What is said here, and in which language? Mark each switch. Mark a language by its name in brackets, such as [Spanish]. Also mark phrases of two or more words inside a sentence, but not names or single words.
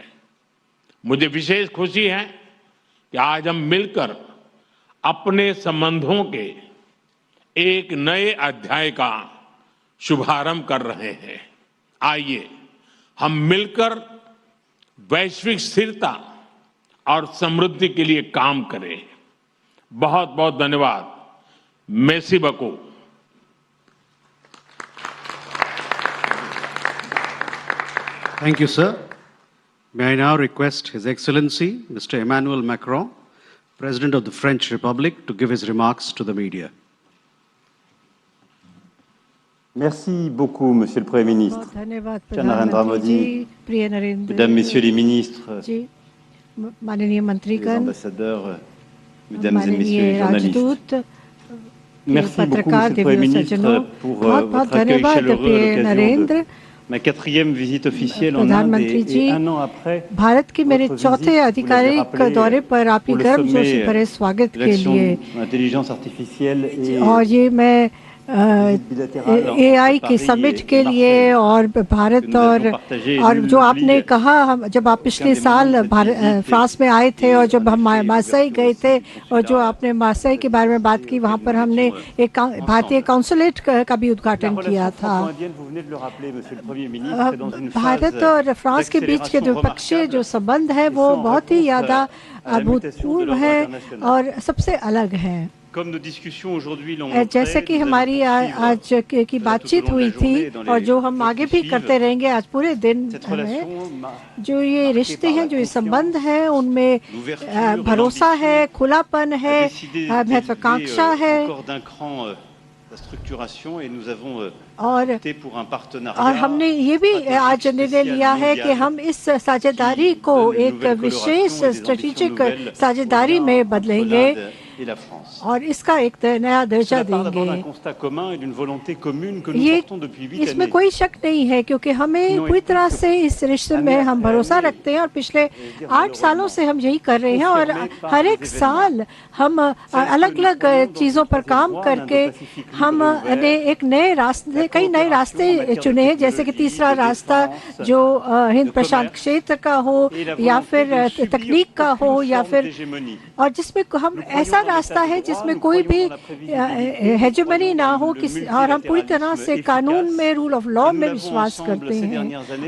[Hindi] मुझे विशेष खुशी है कि आज हम मिलकर अपने संबंधों के एक नए अध्याय का शुभारंभ कर रहे हैं। आइए हम मिलकर वैश्विक स्थिरता और समृद्धि के लिए काम करें। बहुत बहुत धन्यवाद। [French] Merci beaucoup. [English] Thank you, sir. May I now request His Excellency, Mr. Emmanuel Macron, President of the French Republic, to give his remarks to the media. [French] Merci beaucoup, Monsieur le Premier ministre. Cher Narendra Modi, Mesdames, Messieurs les ministres, les ambassadeurs, Mesdames et Messieurs les journalistes. Merci beaucoup, Monsieur le Premier ministre, pour votre accueil chaleureux à l'occasion ma 4e visite officielle en Inde [Hindi] प्रधानमंत्री जी, [French] et 1 an après [Hindi] भारत की मेरे [French] votre [Hindi] चौथे [French] visite, [Hindi] आधिकारिक [French] vous l'avez [Hindi] दौरे [French] rappelé, [Hindi] पर आपकी [French] pour le [Hindi] गर्मजोशी [French] sommet [Hindi] भरे स्वागत [French] de [Hindi] के [French] l'action [Hindi] लिए, [French] de l'intelligence artificielle et [Hindi] और ये मैं [French] visite bilatérale [Hindi] AI [French] entre [Hindi] की [French] Paris [Hindi] समिट [French] et [Hindi] के लिए [French] Marseille, [Hindi] और भारत [French] que nous [Hindi] और [French] avions partagé, [Hindi] और [French] nul [Hindi] जो [French] n'oublie [Hindi] आपने कहा, हम जब आप पिछले [French] des [Hindi] साल [French] moments de cette visite [Hindi] फ्रांस में आए थे [French] et [Hindi] और जब [French] en [Hindi] हम [French] effet, [Hindi] मार्सेई [French] l'ouverture [Hindi] गए [French] aussi [Hindi] थे, [French] du [Hindi] और जो [French] consulat [Hindi] आपने मार्सेई के बारे में बात की, वहाँ पर हमने एक भारतीय काउंसुलेट का भी [French] La [Hindi] उद्घाटन किया [French] relation [Hindi] था। [French] franco-indienne, vous venez de le rappeler, Monsieur le Premier ministre, est dans une [Hindi] भारत [French] phase [Hindi] और फ्रांस के बीच के [French] d'accélération [Hindi] द्विपक्षीय जो [French] remarquable, [Hindi] संबंध है [French] et [Hindi] वो [French] ce, en [Hindi] बहुत ही [French] réponse [Hindi] ज्यादा [French] à la mutation de [Hindi] अभूतपूर्व [French] l'ordre [Hindi] है [French] international. [Hindi] और सबसे अलग है। [French] Comme nos discussions aujourd'hui l'ont montré, [Hindi] जैसे कि [French] nous allons [Hindi] हमारी [French] poursuivre [Hindi] आज की बातचीत हुई थी और जो हम आगे भी करते रहेंगे आज पूरे दिन [French] cette [Hindi] में, [French] relation [Hindi] जो ये रिश्ते हैं, जो ये संबंध है, उनमें भरोसा है, खुलापन है, महत्वाकांक्षा है, [French] encore d'un cran la structuration et nous avons [Hindi] और [French] opté pour un partenariat [Hindi] और हमने ये भी आज निर्णय लिया है कि हम इस साझेदारी को एक विशेष स्ट्रेटेजिक साझेदारी में बदलेंगे [French] et la France. [Hindi] और इसका एक नया दर्जा [French] Cela part d'abord d'un [Hindi] देंगे। [French] constat commun et d'une volonté commune que nous [Hindi] ये [French] portons depuis 8 [Hindi] इसमें [French] années. [Hindi] कोई शक नहीं है, क्योंकि हमें पूरी तरह से इस रिश्ते में हम भरोसा रखते हैं और पिछले 8 सालों से हम यही कर रहे हैं और हर एक साल हम अलग अलग चीज़ों पर काम करके हमने एक नए रास्ते, कई नए रास्ते चुने हैं, जैसे कि तीसरा रास्ता जो हिंद प्रशांत क्षेत्र का हो या फिर तकनीक का हो या फिर, और जिसमें हम ऐसा रास्ता है जिसमें कोई भी हेजेमनी ना हो किसी, और हम पूरी तरह से कानून में, [English] rule of law [Hindi] में विश्वास करते हैं।